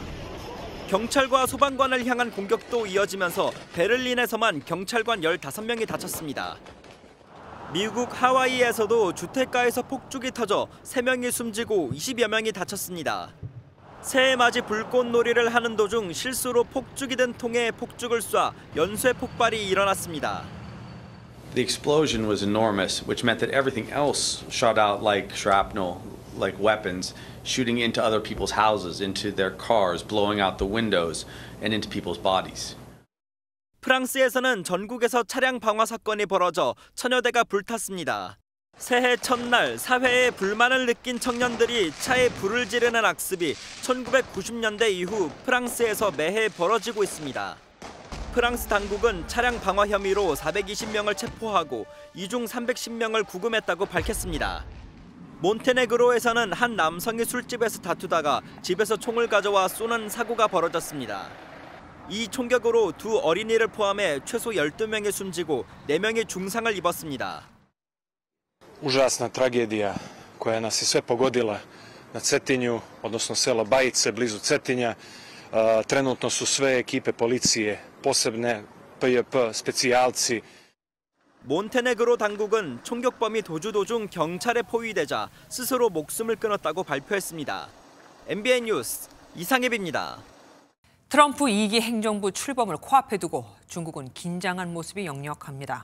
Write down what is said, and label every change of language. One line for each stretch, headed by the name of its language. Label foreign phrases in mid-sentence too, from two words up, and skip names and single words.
Korean: 경찰과 소방관을 향한 공격도 이어지면서 베를린에서만 경찰관 15명이 다쳤습니다. 미국 하와이에서도 주택가에서 폭죽이 터져 3명이 숨지고 20여 명이 다쳤습니다. 새해 맞이 불꽃놀이를 하는 도중 실수로 폭죽이 든 통에 폭죽을 쏴 연쇄 폭발이 일어났습니다.
English: The explosion was enormous, which meant that everything else shot out like shrapnel, like weapons, shooting into other people's houses, into their cars, blowing out the windows, and into people's bodies.
Korean: 프랑스에서는 전국에서 차량 방화 사건이 벌어져 천여 대가 불탔습니다. 새해 첫날 사회에 불만을 느낀 청년들이 차에 불을 지르는 악습이 1990년대 이후 프랑스에서 매해 벌어지고 있습니다. 프랑스 당국은 차량 방화 혐의로 420명을 체포하고 이 중 310명을 구금했다고 밝혔습니다. 몬테네그로에서는 한 남성이 술집에서 다투다가 집에서 총을 가져와 쏘는 사고가 벌어졌습니다. 이 총격으로 2 어린이를 포함해 최소 12명이 숨지고 4명이 중상을 입었습니다.
Serbian: Užasna tragedija koja nas je sve pogodila na Cetinju, odnosno sela Bajice blizu Cetinja. Trenutno su sve ekipe policije, posebne PJP, specijalci.
Korean: 몬테네그로 당국은 총격범이 도주 도중 경찰에 포위되자 스스로 목숨을 끊었다고 발표했습니다. MBN 뉴스 이상엽입니다. 트럼프 2기 행정부 출범을 코앞에 두고 중국은 긴장한 모습이 역력합니다.